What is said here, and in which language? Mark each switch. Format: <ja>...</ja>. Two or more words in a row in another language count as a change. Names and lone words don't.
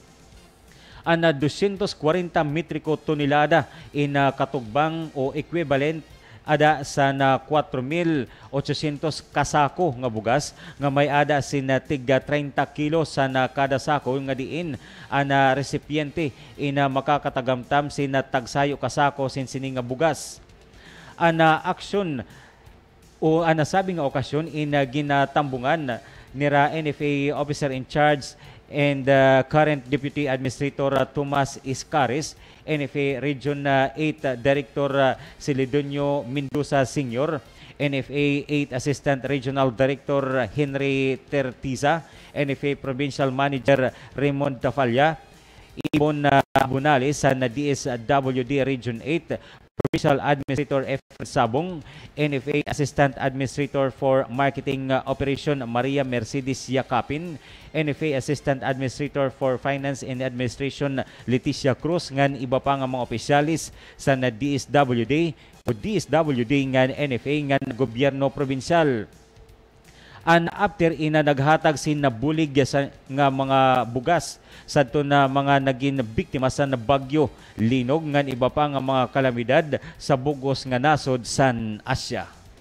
<war>Ana 240 metriko tonelada in katugbang o equivalent ada sa 4,800 kasako nga bugas nga may ada sina tigda 30 kilo sa kada sako nga diin ana recipiente ina makakatagamtam sina tagsayo kasako sinsini nga bugas. Ana aksyon o ana sabi nga okasyon ina ginatambungan nira NFA Officer</war> <en>in Charge and current Deputy Administrator Tomas Iscaris, NFA Region 8 Director Celedonio Mendoza Sr., NFA 8 Assistant Regional Director Henry Tertiza, NFA Provincial Manager Raymond Tafalla, Ibon Bunales sa DSWD Region 8, Provincial Administrator F.</en> <war>Sabong,</war> <en>NFA Assistant Administrator for Marketing Operation</en> <war>Maria Mercedes Yakapin,</war> <en>NFA Assistant Administrator for Finance and Administration</en> <war>Leticia Cruz, ngan iba pa nga mga opisyalis sa DSWD o DSWD ngan NFA ngan Gobyerno Provincial. An after ina naghatag sin nabulig nga mga bugas sa to na mga naging biktima sa bagyo linog ngan iba pa nga mga kalamidad sa bugos nga nasod san Asya.</war>